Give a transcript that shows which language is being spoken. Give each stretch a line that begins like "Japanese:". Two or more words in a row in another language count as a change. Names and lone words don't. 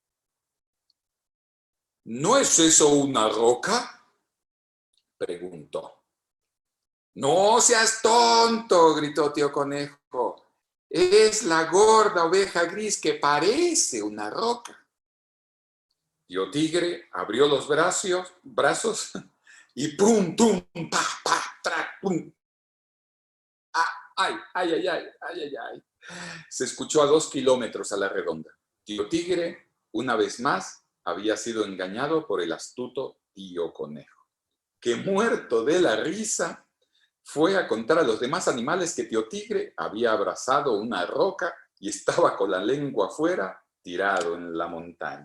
Spanish: ¿No es eso una roca?, preguntó. ¡No seas tonto!, gritó tío Conejo. Es la gorda oveja gris que parece una roca. Tío Tigre abrió los brazos y pum, tum, pa, pa, tra, pum. ¡Ay, ay, ay, ay, ay, ay, ay! Se escuchó a 2 kilómetros a la redonda. Tío Tigre, una vez más, había sido engañado por el astuto tío Conejo, que muerto de la risa fue a contar a los demás animales que tío Tigre había abrazado una roca y estaba con la lengua afuera, tirado en la montaña.